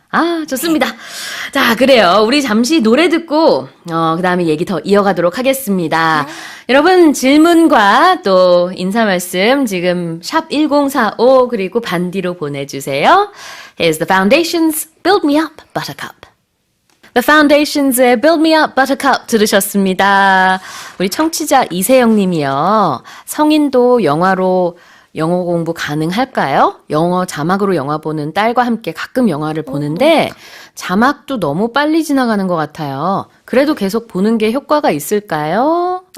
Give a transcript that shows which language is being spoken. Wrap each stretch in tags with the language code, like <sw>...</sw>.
<ko>아, 좋습니다. 자, 그래요. 우리 잠시 노래 듣고, 그 다음에 얘기 더 이어가도록 하겠습니다. 여러분, 질문과 또 인사 말씀 지금 샵 1045 그리고 반디로 보내주세요.</ko> <en>Here's the Foundations, Build Me Up, Buttercup.</en> <ko>The Foundations의 Build Me Up, Buttercup 들으셨습니다. 우리 청취자 이세영 님이요. 성인도 영어 공부 가능할까요? 영어 자막으로 영화 보는 딸과 함께 가끔 영화를 보는데 자막도 너무 빨리 지나가는 것 같아요. 그래도 계속 보는 게 효과가 있을까요?</ko>